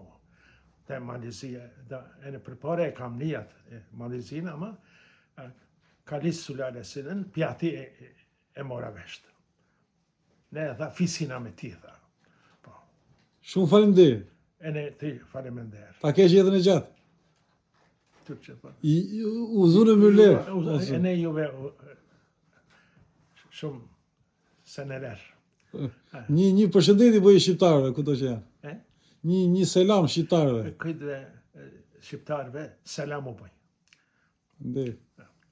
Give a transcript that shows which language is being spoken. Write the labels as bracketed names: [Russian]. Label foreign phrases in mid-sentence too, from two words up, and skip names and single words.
[Albanian] Te Malizi, e në përpore e kam njët Malizin, ama Kalis Sulalesi'nin pjati e mora veshtë. Ne dha Fisina me ti, dha. Shumë faleminderit. E ne ti faleminderit. Ta kesh jetën e gjatë. Türkçe po. [Turkish] Uzun ömürler. [Albanian] E ne juve shumë seneler. Një përshëndetje bëj shqiptarëve kudo që janë. E? Një selam shqiptarëve. Këtëve shqiptarëve selam u bëj. Faleminderit.